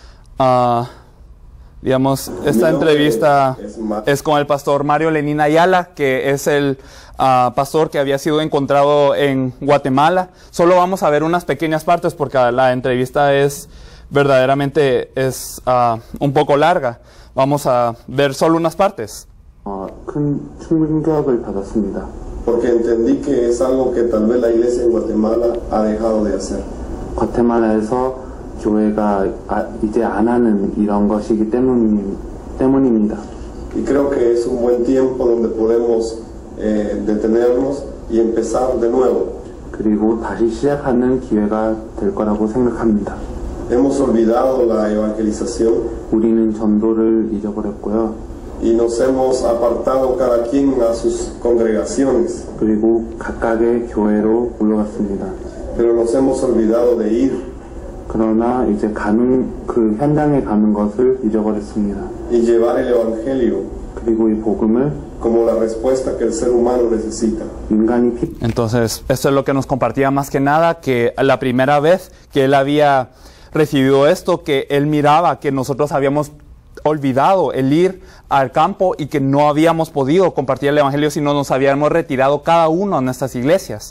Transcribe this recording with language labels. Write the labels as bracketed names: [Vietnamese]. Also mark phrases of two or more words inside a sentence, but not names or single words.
[Spanish] Digamos, esta entrevista es con el pastor Mario Lenín Ayala, que es el pastor que había sido encontrado en Guatemala. Solo vamos a ver unas pequeñas partes porque la entrevista es verdaderamente un poco larga. Vamos a ver solo unas partes. [Korean] 큰 충격을 받았습니다. [Spanish] Porque entendí que es algo que tal vez la iglesia en Guatemala ha dejado de hacer. [Korean] 과테말라에서 교회가 이제 안 하는 이런 것이기 때문입니다. [Spanish] Y creo que es un buen tiempo donde podemos detenernos y empezar de nuevo. [Korean] 그리고 다시 시작하는 기회가 될 거라고 생각합니다. [Spanish] Hemos olvidado la evangelización. [Korean] 우리는 전도를 잊어버렸고요. [Spanish] Y nos hemos apartado cada quien a sus congregaciones. [Korean] 그리고 각각의 교회로 물러갔습니다. [Spanish] Pero nos hemos olvidado de ir. [Korean] 그러나 이제 그 현장에 가는 것을 잊어버렸습니다. [Spanish] Y llevar el evangelio. [Korean] 그리고 이 복음을 [Spanish] como la respuesta que el ser humano necesita. Entonces, esto es lo que nos compartía más que nada, que la primera vez que él había recibido esto, que él miraba que nosotros habíamos olvidado el ir al campo y que no habíamos podido compartir el evangelio si no nos habíamos retirado cada uno a nuestras iglesias.